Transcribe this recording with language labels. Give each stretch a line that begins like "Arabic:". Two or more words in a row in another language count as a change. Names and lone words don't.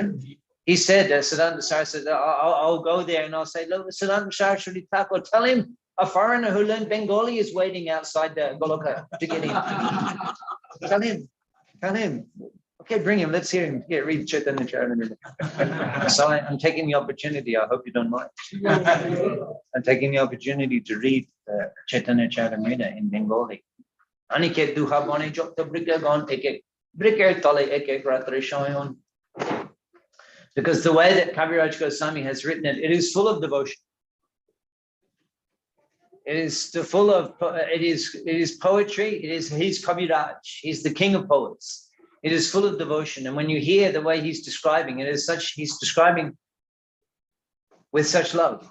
English: He said, Siddhanta Saraswati said, I'll go there and I'll say, look, Siddhanta Saraswati Thakur, tell him a foreigner who learned Bengali is waiting outside the Goloka to get in. Tell him. Okay, bring him. Let's hear him. Yeah, read Chaitanya Charitamrita. So I'm taking the opportunity. I hope you don't mind. I'm taking the opportunity to read Chaitanya Charitamrita in Bengali.
Bangla: অনিকেত দুহা বনে যুক্ত বৃক্ষ গণ একেক বৃক্ষ তলে একেক রাত্রে শয়ন.
English: Because the way that Kaviraj Goswami has written it, it is full of devotion. It is full of it is poetry. He's Kaviraj. He's the king of poets. It is full of devotion. And when you hear the way he's describing it, he's describing with such love.